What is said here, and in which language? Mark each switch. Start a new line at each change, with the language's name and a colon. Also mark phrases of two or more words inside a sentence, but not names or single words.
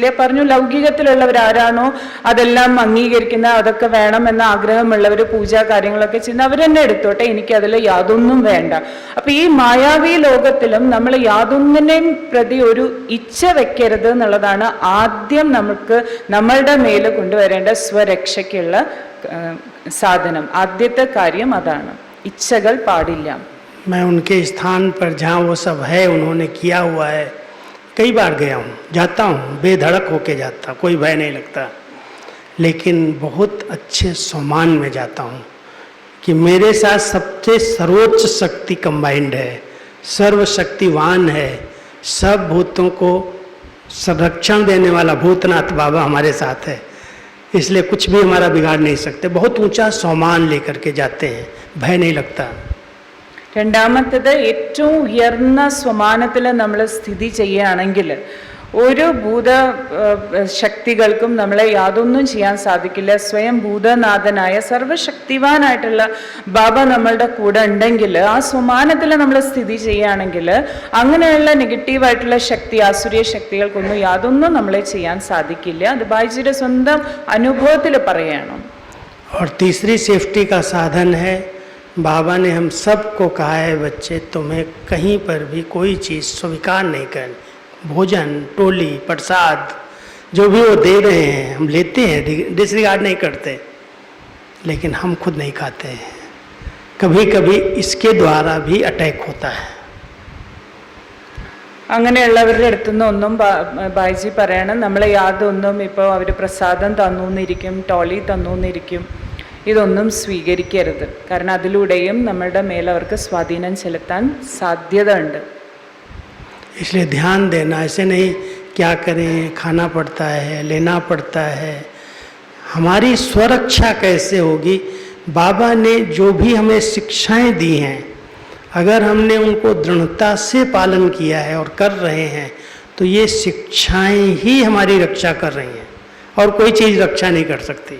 Malayalam: പറഞ്ഞു, ലൗകികത്തിലുള്ളവരാരാണോ അതെല്ലാം അംഗീകരിക്കുന്ന, അതൊക്കെ വേണമെന്ന ആഗ്രഹമുള്ളവർ പൂജാ കാര്യങ്ങളൊക്കെ ചെയ്യുന്ന അവരെന്നെ എടുത്തോട്ടെ, എനിക്കതിൽ യാതൊന്നും വേണ്ട. അപ്പൊ ഈ മായാവി ലോകത്തിലും നമ്മൾ യാതൊന്നിനെയും പ്രതി ഒരു ഇച്ഛ വെക്കരുത് എന്നുള്ളതാണ് ആദ്യം നമുക്ക് നമ്മളുടെ മേല് കൊണ്ടുവരേണ്ട സ്വരക്ഷയ്ക്കുള്ള സാധനം. ആദ്യത്തെ കാര്യം അതാണ്, ഇച്ഛകൾ പാടില്ല.
Hindi: मैं उनके स्थान पर जहाँ वो सब है, उन्होंने किया हुआ है, कई बार गया हूँ, जाता हूँ, बेधड़क होके जाता, कोई भय नहीं लगता. लेकिन बहुत अच्छे सम्मान में जाता हूँ कि मेरे साथ सबसे सर्वोच्च शक्ति कंबाइंड है, सर्वशक्तिवान है, सब भूतों को संरक्षण देने वाला भूतनाथ बाबा हमारे साथ है. इसलिए कुछ भी हमारा बिगाड़ नहीं सकते. बहुत ऊंचा सम्मान लेकर के जाते हैं, भय नहीं लगता.
Malayalam: രണ്ടാമത്തേത്, ഏറ്റവും ഉയർന്ന സ്വമാനത്തിൽ നമ്മൾ സ്ഥിതി ചെയ്യുകയാണെങ്കിൽ ഒരു ഭൂത ശക്തികൾക്കും നമ്മളെ യാതൊന്നും ചെയ്യാൻ സാധിക്കില്ല. സ്വയം ഭൂതനാഥനായ സർവശക്തിവാനായിട്ടുള്ള ബാബ നമ്മളുടെ കൂടെ ഉണ്ടെങ്കിൽ, ആ സ്വമാനത്തിൽ നമ്മൾ സ്ഥിതി ചെയ്യുകയാണെങ്കിൽ അങ്ങനെയുള്ള നെഗറ്റീവായിട്ടുള്ള ശക്തി, ആസുരീയ ശക്തികൾക്കൊന്നും യാതൊന്നും നമ്മളെ ചെയ്യാൻ സാധിക്കില്ല. അത് ബായിജിയുടെ സ്വന്തം അനുഭവത്തിൽ പറയുകയാണ്.
Hindi: और तीसरी सेफ्टी का साधन है, बाबा ने हम सबको कहा है, बच्चे तुम्हें कहीं पर भी कोई चीज़ स्वीकार नहीं करनी. भोजन, टोली, प्रसाद, जो भी वो दे रहे हैं हम लेते हैं, डिसरिगार्ड नहीं करते, लेकिन हम खुद नहीं खाते हैं. कभी कभी इसके द्वारा भी अटैक होता है.
Malayalam: അങ്ങനെയുള്ളവരുടെ അടുത്തുനിന്ന് ഒന്നും ബായിജി പറയണം, നമ്മളെ യാതൊന്നും ഇപ്പോൾ അവർ പ്രസാദം തന്നൂന്നിരിക്കും, ടോളി തന്നൂന്നിരിക്കും, ഇതൊന്നും സ്വീകരിക്കരുത്. കാരണം അതിലൂടെയും നമ്മളുടെ മേലെ അവർക്ക് സ്വാധീനം ചെലുത്താൻ സാധ്യത ഉണ്ട്.
Hindi: इसलिए ध्यान देना, ऐसे नहीं क्या करें, खाना पड़ता है, लेना पड़ता है। हमारी स्वरक्षा कैसे होगी? बाबा ने जो भी हमें शिक्षाएं दी हैं, अगर हमने उनको दृढ़ता से पालन किया है और कर रहे हैं, तो ये शिक्षाएं ही हमारी रक्षा कर रही हैं और कोई चीज़ रक्षा नहीं कर सकती।